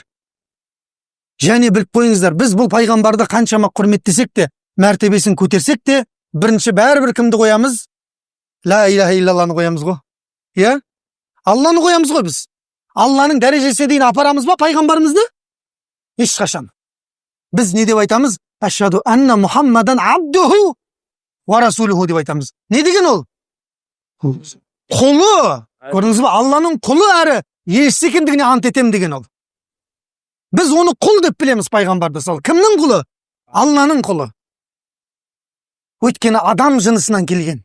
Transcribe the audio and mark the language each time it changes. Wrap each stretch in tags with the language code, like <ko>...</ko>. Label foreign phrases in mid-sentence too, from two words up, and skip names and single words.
<kk>Және біліп қойыңыздар, біз бұл пайғамбарды қаншама құрметтесек те, мәртебесін көтерсек те, бірінші бәрібір кімді қоямыз?</kk> <ar>لا إله إلا الله</ar> <kk>қоямыз ғой. Иә? Алланы қоямыз ғой біз. Алланың дәрежесіне дейін апарамыз ба пайғамбарымызды? Ешқашан. Біз не деп айтамыз?</kk> <ar>أشهد أن محمدا عبده ورسوله</ar> <kk>деп айтамыз. Не деген ол? Құлы. Көрдіңіз бе? Алланың құлы әрі елшісі екендігіне ант етем деген ол. Біз оны құл деп білеміз пайғамбарды. Сол кімнің құлы? Алланың құлы. Өйткені адам жынысынан келген.</kk>